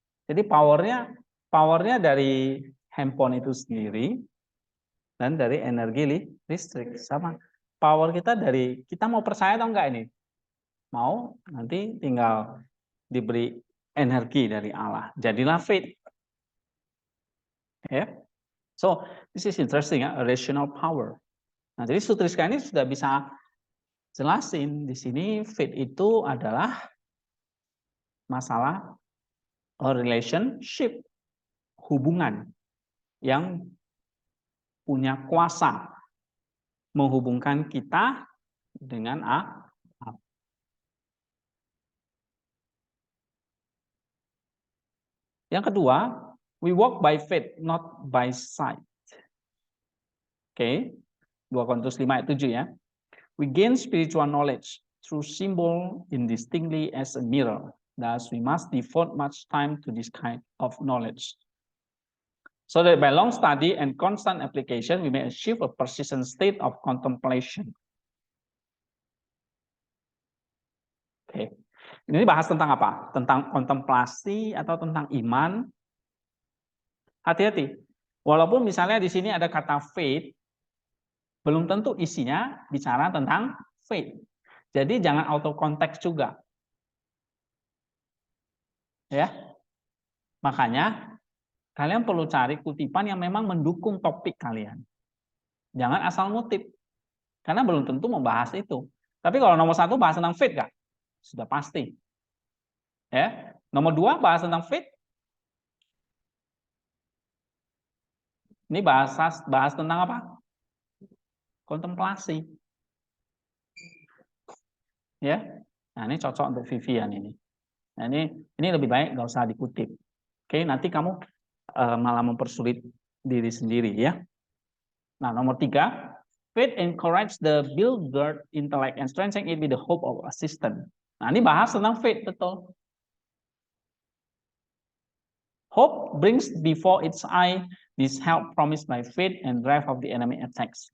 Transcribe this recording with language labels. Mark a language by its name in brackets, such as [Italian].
[Indonesian] Jadi powernya dari handphone itu sendiri dan dari energi listrik sama. Power kita dari kita mau percaya atau enggak ini? Mau, nanti tinggal diberi energi dari Allah. Jadilah faith. Ya. [English] So, this is interesting, a rational power. [Indonesian] Nah, jadi Sutriska ini sudah bisa jelasin di sini faith itu adalah masalah relationship, hubungan yang punya kuasa menghubungkan kita dengan Allah. Yang kedua, [English] we walk by faith, not by sight. [Indonesian] Oke, 2 Korintus 5 ayat 7 ya. [English] We gain spiritual knowledge through symbol indistinctly as a mirror. Thus, we must devote much time to this kind of knowledge. So that by long study and constant application, we may achieve a persistent state of contemplation. [Indonesian] Oke, ini bahas tentang apa? Tentang kontemplasi atau tentang iman. Hati-hati. Walaupun misalnya di sini ada kata faith, belum tentu isinya bicara tentang faith. Jadi jangan auto konteks juga. Ya. Makanya kalian perlu cari kutipan yang memang mendukung topik kalian. Jangan asal ngutip. Karena belum tentu membahas itu. Tapi kalau nomor 1 bahas tentang faith enggak? Sudah pasti. Ya. Nomor 2 bahas tentang faith. Ini bahas tentang apa? Kontemplasi. Ya. Nah, ini cocok untuk Vivian ini. Nah, ini lebih baik nggak usah dikutip. Oke, nanti kamu malah mempersulit diri sendiri ya. Nah, nomor 3, [English] faith encourage the builder intellect and strengthen it with the hope of assistance. [Indonesian] Nah, ini bahas tentang faith, betul. [English] Hope brings before its eye this help promised by faith and drive of the enemy attacks.